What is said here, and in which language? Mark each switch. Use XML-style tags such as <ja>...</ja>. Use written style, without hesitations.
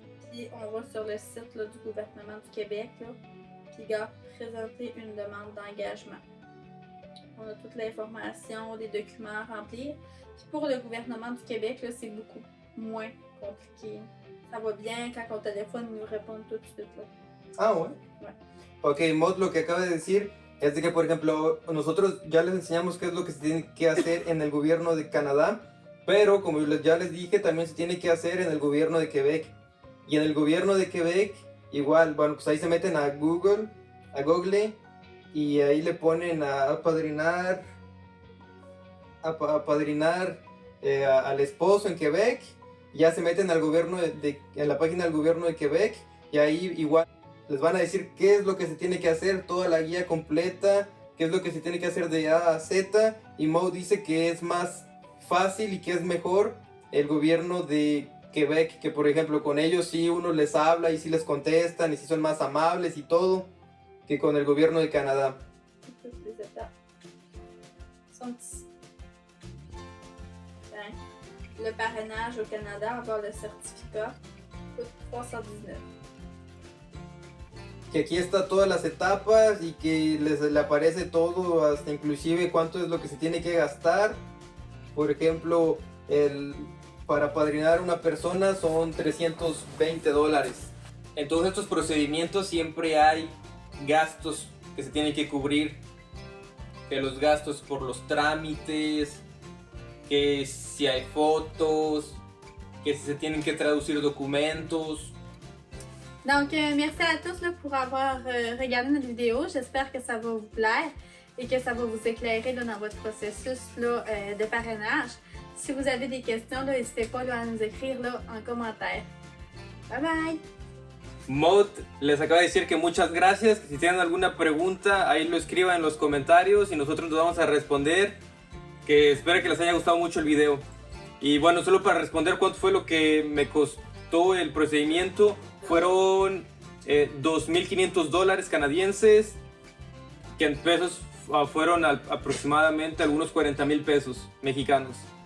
<fr>Puis, on va sur le site là, du gouvernement du Québec. Là, puis, gars, présenter une demande d'engagement. On a toute l'information, les documents à remplir. Puis pour le gouvernement du Québec, là, c'est beaucoup moins compliqué. Ça va bien quand on téléphone, ils nous répondent tout de suite. Là.</fr> <es>Ah, bueno.</es> <fr>Ouais.</fr> <es>Ok, Maud lo que acaba de decir es de que, por ejemplo, nosotros ya les enseñamos qué es lo que se tiene que hacer en el gobierno de Canadá, pero como ya les dije, también se tiene que hacer en el gobierno de Quebec. Y en el gobierno de Quebec, igual, bueno, pues ahí se meten a Google, y ahí le ponen a apadrinar al esposo en Quebec. Ya se meten al gobierno en la página del gobierno de Quebec y ahí igual les van a decir qué es lo que se tiene que hacer, toda la guía completa, qué es lo que se tiene que hacer de A a Z. Y Maud dice que es más fácil y que es mejor el gobierno de Quebec, que por ejemplo con ellos sí uno les habla y sí les contestan y sí son más amables y todo, que con el gobierno de Canadá.</es> <fr>Toutes les étapes sont ici. Ben, le parrainage au Canada, avoir le certificat, coûte 319.</fr> <es>Que aquí está todas las etapas y que le aparece todo, hasta inclusive cuánto es lo que se tiene que gastar. Por ejemplo, para apadrinar a una persona son $320. En todos estos procedimientos siempre hay gastos que se tienen que cubrir, que los gastos por los trámites, que si hay fotos, que si se tienen que traducir documentos.</es> <fr>Donc, merci à tous là, pour avoir regardé notre vidéo. J'espère que ça va vous plaire et que ça va vous éclairer là, dans votre processus là, de parrainage. Si vous avez des questions, n'hésitez pas là, à nous écrire là, en commentaire. Bye bye!</fr> <es>Maud les acaba de decir que muchas gracias, que si tienen alguna pregunta ahí lo escriban en los comentarios y nosotros nos vamos a responder, que espero que les haya gustado mucho el video. Y bueno, solo para responder cuánto fue lo que me costó el procedimiento, fueron $2,500 canadienses, que en pesos fueron aproximadamente algunos 40,000 pesos mexicanos.</es>